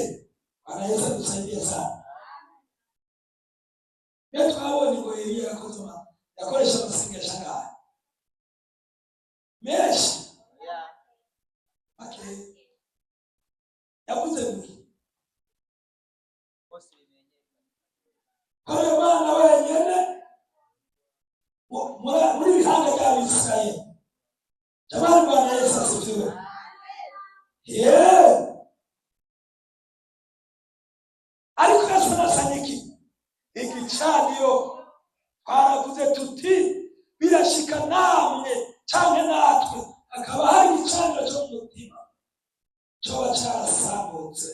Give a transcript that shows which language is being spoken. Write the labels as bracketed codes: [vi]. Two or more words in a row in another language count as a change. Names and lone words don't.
[sw] Bwana Yesu adusaidie sana. [rn] Iyo twabonye ngo Eliya yakoresha amasengesho angahe menshi, yavuze ngo kore Mana wenyene muri bihanga by'Abisirayeli. [sw] Jamani, Bwana Yesu asifiwe. [rn] Ariko yasanasanye igicaniro, twaravuze tuti birashika namwe canke natwe hakaba hari igicaniro cyo mu mutima coba carasambutse.